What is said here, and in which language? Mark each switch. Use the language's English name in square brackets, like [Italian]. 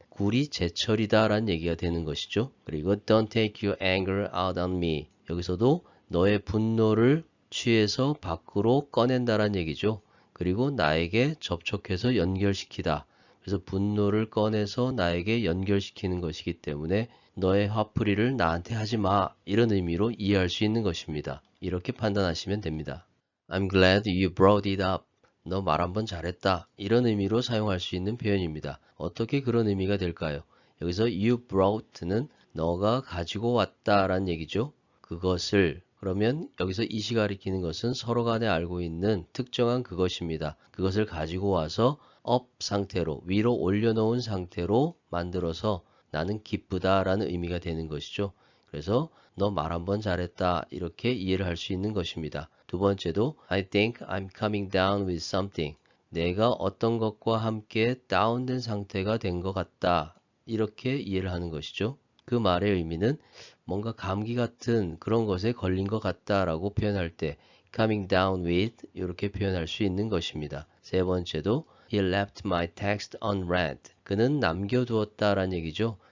[Korean] 굴이 제철이다 라는 얘기가 되는 것이죠. 그리고 [English] Don't take your anger out on me. [Korean] 여기서도 너의 분노를 취해서 밖으로 꺼낸다라는 얘기죠. 그리고 나에게 접촉해서 연결시키다. 그래서 분노를 꺼내서 나에게 연결시키는 것이기 때문에 너의 화풀이를 나한테 하지 마. 이런 의미로 이해할 수 있는 것입니다. 이렇게 판단하시면 됩니다. [English] I'm glad you brought it up. [Korean] 너 말 한번 잘했다. 이런 의미로 사용할 수 있는 표현입니다. 어떻게 그런 의미가 될까요? 여기서 [English] you brought [Korean] 는 너가 가지고 왔다라는 얘기죠. 그것을 그러면 여기서 이시 가리키는 것은 서로 간에 알고 있는 특정한 그것입니다. 그것을 가지고 와서 up 상태로 위로 올려놓은 상태로 만들어서 나는 기쁘다라는 의미가 되는 것이죠. 그래서 너 말 한번 잘했다 이렇게 이해를 할 수 있는 것입니다. 두 번째도 [English] I think I'm coming down with something. [Korean] 내가 어떤 것과 함께 다운된 상태가 된 것 같다. 이렇게 이해를 하는 것이죠. 그 말의 의미는 뭔가 감기 같은 그런 것에 걸린 것 같다라고 표현할 때 [English] coming down with [Korean] 이렇게 표현할 수 있는 것입니다. 세 번째도 [English] He left my text unread. [Korean] 그는 남겨두었다라는 얘기죠.